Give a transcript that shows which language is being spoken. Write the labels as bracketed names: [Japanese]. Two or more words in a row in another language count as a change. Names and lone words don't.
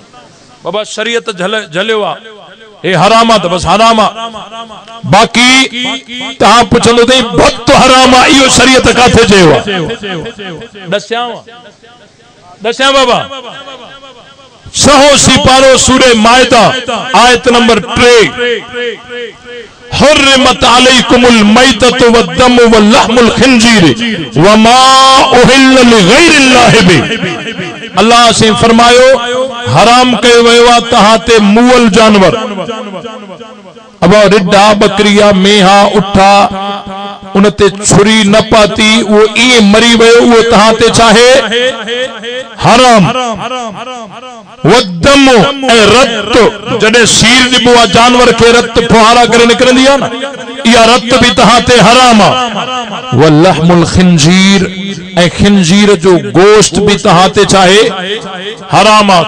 [Sindhi] बाबा शरीयत झलियो आहे, हे हराम आहे त बस हराम आहे। बाक़ी तव्हां पुछंदो अथई भत हराम आहे, इहो शरीयत काथे चयो आहे? दस्यां बाबा। सहो सिपारो सूरे माइदा आयत नंबर 3, [Arabic] حرمت عليكم الميتة والدم ولحم الخنزير وما أهل لغير الله به. [Sindhi] अल्लाह से फरमायो हराम कयो वियो आहे तव्हां ते मुअल जानवर। अब रिड्ढा, बकरिया, मेहा, उठा, उन ते छुरी न पाती, वो इए मरी वियो, वो तव्हां ते चाहे हराम। वद्दम ऐं रत, जॾहिं सीर ॾिबो आहे जानवर खे, रत फुहारा करे निकिरंदी आहे न, इहा रत भी तव्हां ते हराम आहे। [Arabic] ولحم الخنزير, [Sindhi] ऐं खिंजीर जो गोश्त भी तव्हां ते चाहे हराम आहे।